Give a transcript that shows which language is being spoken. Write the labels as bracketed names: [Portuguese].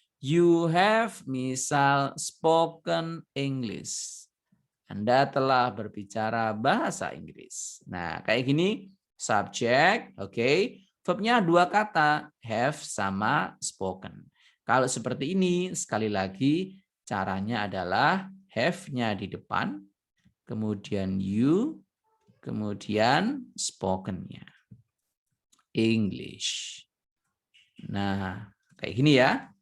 [English] You have misal spoken English. [Indonesian] Anda telah berbicara bahasa Inggris. Nah, kayak gini subjek, oke. Verbnya 2 kata, have sama spoken. Kalau seperti ini, sekali lagi caranya adalah have-nya di depan, kemudian you, kemudian spoken-nya. English. Nah, kayak gini ya.